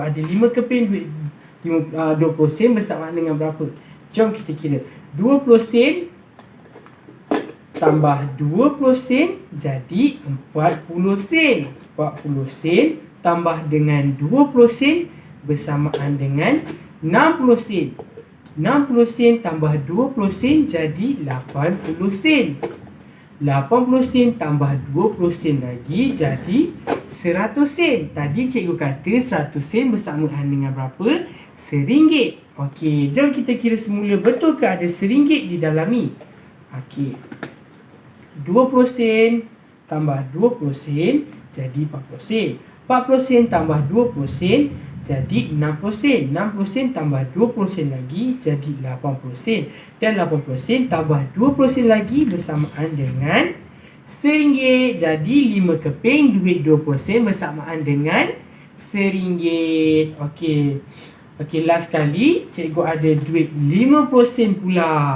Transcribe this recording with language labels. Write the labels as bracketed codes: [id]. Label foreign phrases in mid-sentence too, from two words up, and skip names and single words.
[ms] Ada 5 keping duit 20 sen bersamaan dengan berapa? Jom kita kira. 20 sen tambah 20 sen jadi 40 sen. 40 sen tambah dengan 20 sen bersamaan dengan 60 sen. 60 sen tambah 20 sen jadi 80 sen. 80 sen tambah 20 sen lagi jadi 100 sen. Tadi cikgu kata 100 sen bersamaan dengan berapa? RM1. Okey, jom kita kira semula. Betul ke ada RM1 di dalam ni? Okey, 20 sen tambah 20 sen jadi 40 sen. 40 sen tambah 20 sen jadi 60 sen. 60 sen tambah 20 sen lagi jadi 80 sen. Dan 80 sen tambah 20 sen lagi bersamaan dengan RM1. Jadi 5 keping duit 20 sen bersamaan dengan RM1. Okey, last kali cikgu ada duit 50 sen pula.